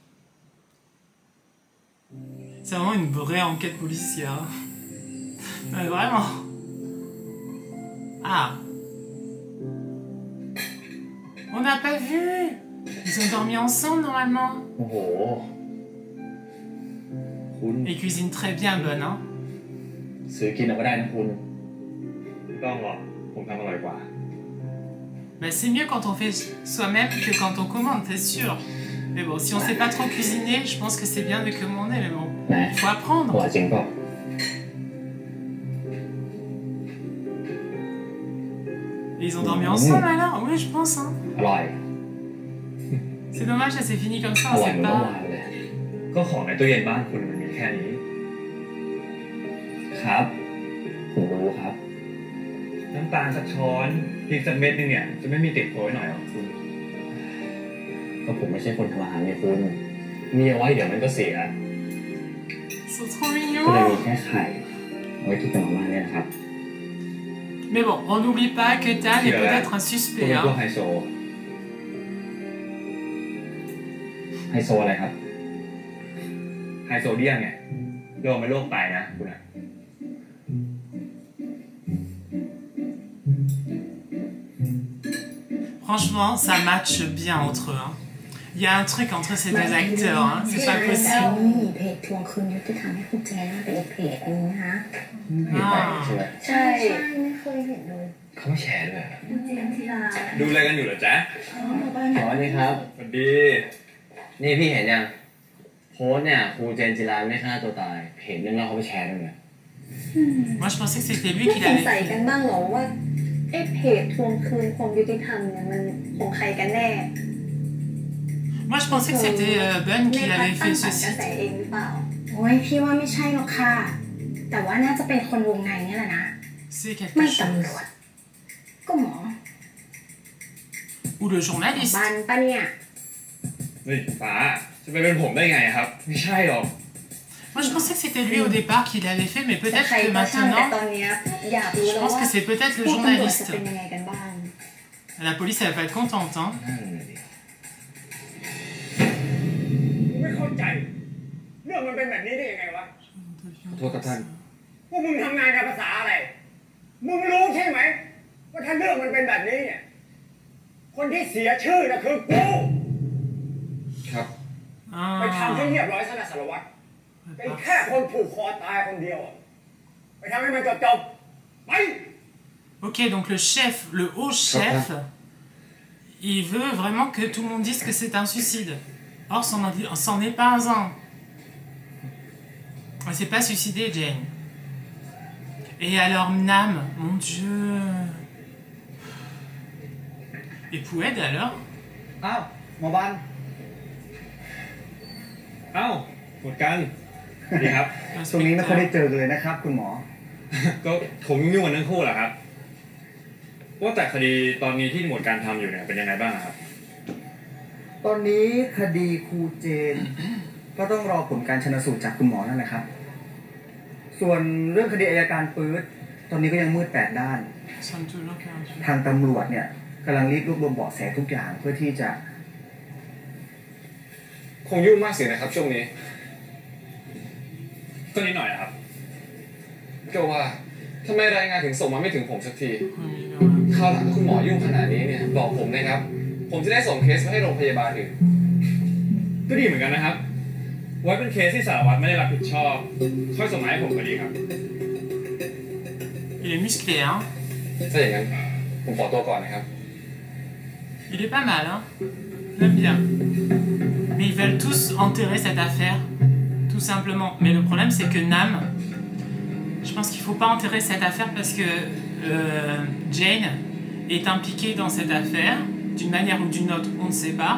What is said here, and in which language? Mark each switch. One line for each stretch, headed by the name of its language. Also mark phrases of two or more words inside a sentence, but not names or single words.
French: C'est vraiment une vraie enquête policière. Mais vraiment. Ah. On n'a pas vu. Ils ont dormi ensemble normalement. Oh. Ils cuisinent très bien, bonne, hein.
Thai: ซื้อกินเอาก็ได้นะคุณไม่ต้องหรอกผมทำอร่อยกว่า
French: Bah, c'est mieux quand on fait soi-même que quand on commande, c'est sûr. Mais bon, si on sait pas trop cuisiner, je pense que c'est bien de commander, mais bon, faut apprendre.
Thai: อร่อยจริงเปล่า
French: Et ils ont dormi ensemble alors? Oui, je pense, hein.
Thai: อร่อย
French: C'est dommage, ça s'est fini comme ça,
Thai: อ
French: on
Thai: ร่อย
French: sait
Thai: เหมือนเมื่อ
French: pas.
Thai: วานเลยก็ของในตู้เย็นบ้านคุณมันมีแค่นี้ครับผมรู้ครับน้ำตาลสักช้อนพริกสักเม็ดนึงเนี่ยจะไม่มีติดโผล่หน่อยหรอคุณก็ผมไม่ใช่คนทำอาหารไงคุณมีเอาไว้เดี๋ยวมันก็เสีย
French: Ils sont trop
Thai: ก็เลย
French: mignons.
Thai: มีแค่ไข่เอาไว้ทุบกับมาม่าเนี่ยนะครับ
French: Mais bon, on n'oublie pas que Tan est peut-être un
Thai: คุณ
French: suspect,
Thai: เป็นพวก
French: hein.
Thai: ไฮโซไฮโซอะไรครับไฮโซเดียมไงโรคไม่โรคไตนะคุณอะ Franchement, ça matche bien entre eux, hein. Il y a un truc entre ces deux acteurs, hein. C'est pas possible. เพจทวงคืนยุติธรรมให้คุณเจนเป็นอีกเพจนึงนะคะ เห็นไปใช่ไหม ใช่ไม่เคยเห็นเลย เขามาแชร์ด้วย เจนทีลา ดูอะไรกันอยู่เหรอจ๊ะ อ๋อนี่ครับ สวัสดี นี่พี่เห็นยังโพสเนี่ยครูเจนจิราไม่ฆ่าตัวตายเพจนึงแล้วเขาไปแชร์ด้วยเนี่ย
French: Moi, je pensais que c'était lui
Thai: ไม่
French: qui
Thai: สงสัย
French: l'avait
Thai: กัน
French: fait.
Thai: บ้างเหรอว่าไอ้เพจทวงคืนความยุติธรรมเนี่ยมันของใครกันแน่
French: Moi, je pensais que c'était Bun qui
Thai: แม่พัด
French: l'avait
Thai: ตั้ง
French: fait
Thai: สรร
French: ce
Thai: กระ
French: site.
Thai: แสเองหรือเปล่าโอ้ยพี่ว่าไม่ใช่หรอกค่ะแต่ว่าน่าจะเป็นคนวงในนี่แหละนะ
French: C'est
Thai: ไม่
French: quelque
Thai: ตำร
French: chose.
Thai: วจก็หมอ
French: Ou le journaliste.
Thai: บ้านปะเนี่ย เฮ้ยฟ้าจะไปเป็นผมได้ไงครับ ไม่ใช่หรอก
French: Moi, je pensais que c'était lui au départ qui l'avait fait, mais
Thai: แต่
French: peut-être
Thai: ใคร
French: que
Thai: ก็ช่างแต่
French: maintenant,
Thai: ตอนเนี้ยอยากรู้
French: je
Thai: แล้ว
French: pense
Thai: ว่า
French: que c'est peut-être le
Thai: พวกตำรวจจะ
French: journaliste.
Thai: เป็นยังไงกันบ้าง
French: La police, elle va pas être contente, hein.
Thai: ไม่เข้าใจ เรื่องมันเป็นแบบนี้ได้ยังไงวะ ขอโทษครับท่าน พวกมึงทำงานกันภาษาอะไร มึงรู้ใช่ไหมว่าถ้าเรื่องมันเป็นแบบนี้เนี่ยคนที่เสียชื่อน่ะคือกู ครับ ไปทำให้
French: Ah.
Thai: เรียบร้อยซะนะสารวัตรเป็นแค่คนผูกคอตายคนเดียวอะไปทำให้มันจบๆไป
French: Ok, donc le chef, le haut chef, il veut vraiment que tout le monde dise que c'est un suicide. Or, c'en est pas un. Elle s'est pas suicidée, Jane. Et alors, Nam, mon Dieu. Et Poued, alors?
Thai: อ้าวหมอบัน เอ้าหมดกันสวัสดีครับ ช่วงนี้ไม่ค่อยได้เจอกันเลยนะครับคุณหมอ ก็ผมยุ่งๆกันทั้งคู่แหละครับว่าแต่คดีตอนนี้ที่หมวดการทำอยู่เนี่ยเป็นยังไงบ้างครับ ตอนนี้คดีครูเจน ก็ต้องรอผลการชันสูตรจากคุณหมอนั่นแหละครับส่วนเรื่องคดีอัยการปื๊ดตอนนี้ก็ยังมืดแปดด้าน
French: Sont toujours perdus.
Thai: ทางตำรวจเนี่ยกำลังรีบรวบรวมเบาะแสทุกอย่างเพื่อที่จะ คงยุ่งมากสินะครับช่วงนี้ก็นิดหน่อยนะครับก็ว่าทำไมรายงานถึงส่งมาไม่ถึงผมสักที คราวหลังถ้าคุณหมอยุ่งขนาดนี้เนี่ยบอกผมนะครับผมจะได้ส่งเคสไปให้โรงพยาบาลอื่นก็ดีเหมือนกันนะครับไว้เป็นเคสที่สารวัตรไม่ได้รับผิดชอบค่อยส่งมาให้ผมก็ดีครับ
French: Il est musclé, hein.
Thai: ถ้าอย่างนั้นผมขอตัวก่อนนะครับ
French: Il est pas mal, hein. J'aime bien. Mais ils veulent tous enterrer cette affaire, tout simplement. Mais le problème, c'est que Nam, je pense qu'il faut pas enterrer cette affaire parce que Jane est impliquée dans cette affaire, d'une manière ou d'une autre, on ne sait pas.